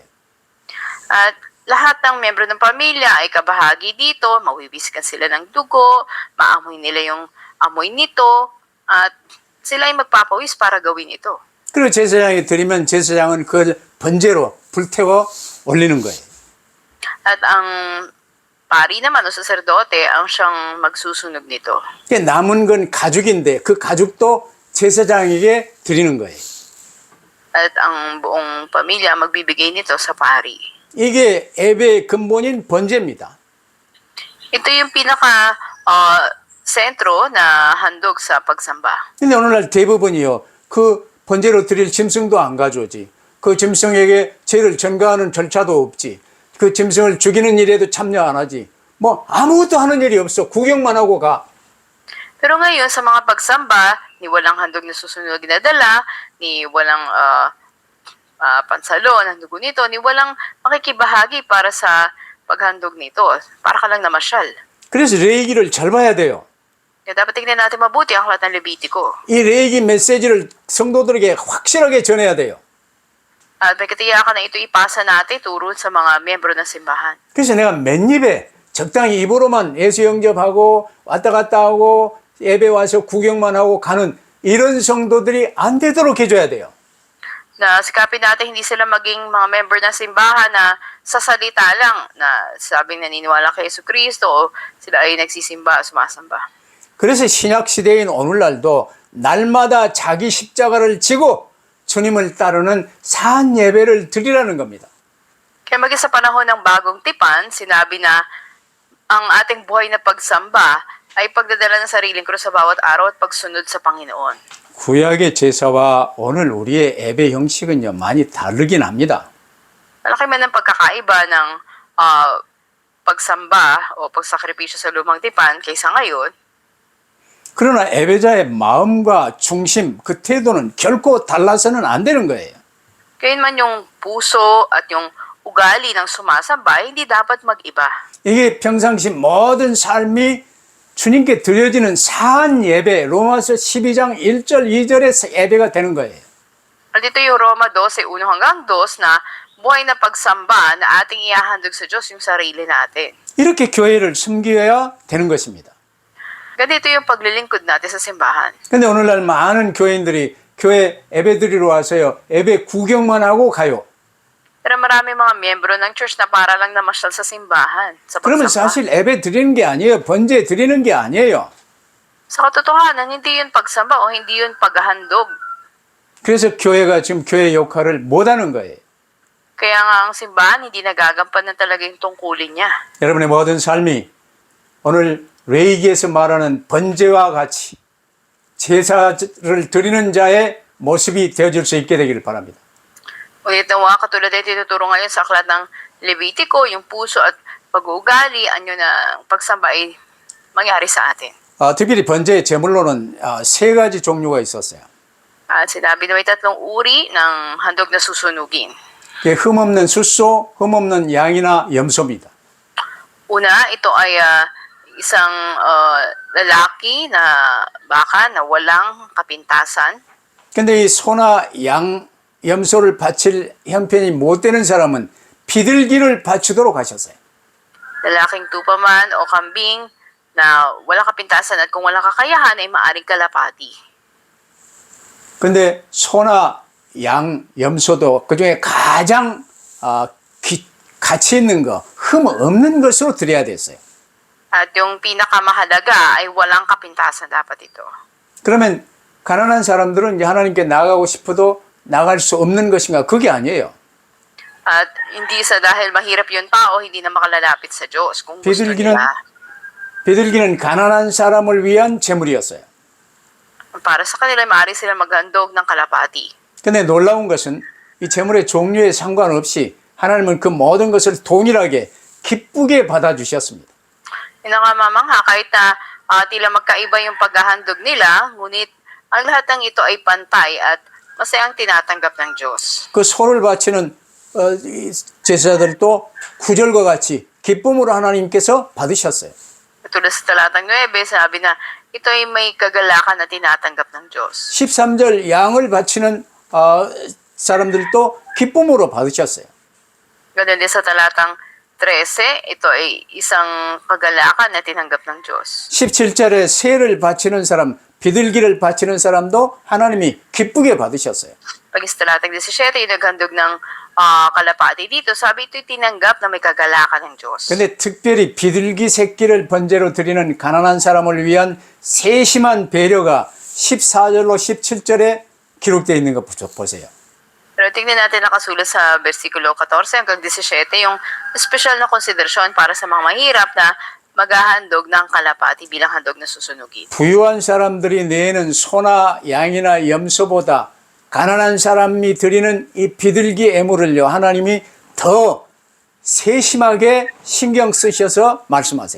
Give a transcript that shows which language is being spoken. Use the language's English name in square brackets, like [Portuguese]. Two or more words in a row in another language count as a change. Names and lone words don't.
[Filipino] At lahat ng membro ng pamilya ay kabahagi dito, mawiwisikan sila ng dugo, maamoy nila yung amoy nito, at sila ay magpapawis para gawin ito. [Korean] 그리고 제사장이 드리면 제사장은 그걸 번제로 불태워 올리는 거예요. [Filipino] At ang pari naman o saserdote ang siyang magsusunog nito. [Korean] 남은 건 가죽인데 그 가죽도 제사장에게 드리는 거예요. [Filipino] At ang buong pamilya magbibigay nito sa pari. [Korean] 이게 예배의 근본인 번제입니다. [Filipino] Ito yung pinaka sentro na handog sa pagsamba. [Korean] 근데 오늘날 대부분이요. 그 번제로 드릴 짐승도 안 가져오지. 그 짐승에게 죄를 전가하는 절차도 없지. 그 짐승을 죽이는 일에도 참여 안 하지. 뭐 아무것도 하는 일이 없어. 구경만 하고 가. [Filipino] Pero ngayon sa mga pagsamba, ni walang handog na susunod na dala, ni walang pansalo ng dugo nito, ni walang makikibahagi para sa paghandog nito. Para ka lang namasyal. [Korean] 그래서 레위기를 잘 봐야 돼요. [Filipino] Kaya dapat tignan natin mabuti ang aklat ng Levitico. [Korean] 이 레위기 메시지를 성도들에게 확실하게 전해야 돼요. [Filipino] At may katiyakan na ito ipasa natin turo sa mga miyembro ng simbahan. [Korean] 그래서 내가 맨입에 적당히 입으로만 예수 영접하고 왔다 갔다 하고 예배 와서 구경만 하고 가는 이런 성도들이 안 되도록 해줘야 돼요. [Filipino] Na sikapin natin hindi sila maging mga member ng simbahan na sa salita lang na sabing naniniwala kay Yesu Kristo o sila ay nagsisimba, sumasamba. [Korean] 그래서 신약 시대인 오늘날도 날마다 자기 십자가를 지고 주님을 따르는 산 예배를 드리라는 겁니다. [Filipino] Kaya maging sa panahon ng bagong tipan, sinabi na ang ating buhay na pagsamba ay pagdadala ng sariling krus sa bawat araw at pagsunod sa Panginoon. [Korean] 구약의 제사와 오늘 우리의 예배 형식은요 많이 다르긴 합니다. [Filipino] Malaki man ang pagkakaiba ng pagsamba o pagsakripisyo sa lumang tipan kaysa ngayon. [Korean] 그러나 예배자의 마음과 중심, 그 태도는 결코 달라서는 안 되는 거예요. [Filipino] Gayunman yung puso at yung ugali ng sumasamba, hindi dapat mag-iba. [Korean] 이게 평상시 모든 삶이 주님께 드려지는 사한 예배, 로마서 12장 1절, 2절의 예배가 되는 거예요. [Filipino] At ito yung Roma 12, 1 hanggang 2 na buhay na pagsamba na ating iahandog sa Diyos yung sarili natin. [Korean] 이렇게 교회를 섬겨야 되는 것입니다. [Filipino] Ganito yung paglilingkod natin sa simbahan. [Korean] 근데 오늘날 많은 교인들이 교회 예배 드리러 와서요, 예배 구경만 하고 가요. [Filipino] Pero marami mga miyembro ng church na para lang namasyal sa simbahan, sa [Korean] 그러면 [Filipino] pagsamba. [Korean] 사실 예배 드리는 게 아니에요. 번제 드리는 게 아니에요. [Filipino] Sa katotohanan, hindi yun pagsamba o hindi yun paghahandog. [Korean] 그래서 교회가 지금 교회 역할을 못하는 거예요. [Filipino] Kaya nga ang simbahan, hindi nagagampanan talaga yung tungkulin niya. [Korean] 여러분의 모든 삶이 오늘 레위기에서 말하는 번제와 같이 제사를 드리는 자의 모습이 되어줄 수 있게 되기를 바랍니다. [Filipino] Ngunit nawa katulad ay tinuturo ngayon sa aklat ng Levitico, yung puso at pag-uugali, anyo na pagsamba ay mangyari sa atin. [Korean] 특별히 번제의 제물로는 세 가지 종류가 있었어요. [Filipino] At sinabi na may 3 uri ng handog na susunugin. [Korean] 그게 흠없는 숫소, 흠없는 양이나 염소입니다. [Filipino] Una, ito ay isang lalaki na baka na walang kapintasan. [Korean] 근데 이 소나 양, 염소를 바칠 형편이 못 되는 사람은 비둘기를 바치도록 하셨어요. [Filipino] Lalaking tupaman o kambing na walang kapintasan at kung walang kakayahan ay maaring kalapati. [Korean] 근데 소나 양, 염소도 그중에 가장 가치 있는 거, 흠 없는 것으로 드려야 됐어요. [Filipino] At yung pinakamahalaga ay walang kapintasan dapat ito. [Korean] 그러면 가난한 사람들은 이제 하나님께 나가고 싶어도 나갈 수 없는 것인가? 그게 아니에요. [Filipino] At hindi sa dahil mahirap yung tao, hindi na makalalapit sa Diyos. Kung gusto [Korean] 비둘기는 [Filipino] nila, [Korean] 비둘기는 가난한 사람을 위한 제물이었어요. [Filipino] para sa kanila, maaari sila maghandog ng kalapati. [Korean] 근데 놀라운 것은 이 제물의 종류에 상관없이 하나님은 그 모든 것을 동일하게 기쁘게 받아주셨습니다. [Filipino] Nakamamangha kahit na tila magkaiba yung paghahandog nila, ngunit ang lahat ng ito ay pantay at masayang tinatanggap ng Diyos. [Korean] 그 소를 바치는 이 제사들도 구절과 같이 기쁨으로 하나님께서 받으셨어요. [Filipino] Tulad sa talatang 9, sabi na ito ay may kagalakan na tinatanggap ng Diyos. [Korean] 13절 양을 바치는 사람들도 기쁨으로 받으셨어요. [Filipino] Ganun din sa talatang 13, ito ay isang kagalakan na tinanggap ng Diyos. [Korean] 17절에 새를 바치는 사람, 비둘기를 바치는 사람도 하나님이 기쁘게 받으셨어요. [Filipino] Pagis talatag 17, yung naghandog ng kalapati dito, sabi ito'y tinanggap na may kagalakan ng Diyos. [Korean] 근데 특별히 비둘기 새끼를 번제로 드리는 가난한 사람을 위한 세심한 배려가 14절로 17절에 기록되어 있는 거 보세요. [Filipino] Pero tingnan natin nakasulat sa versikulo 14 hanggang 17, yung special na konsiderasyon para sa mga mahirap na maghahandog ng kalapati bilang handog na susunugin. [Korean] 부유한 사람들이 내는 소나 양이나 염소보다 가난한 사람이 드리는 이 비둘기 애물을요, 하나님이 더 세심하게 신경 쓰셔서 말씀하세요.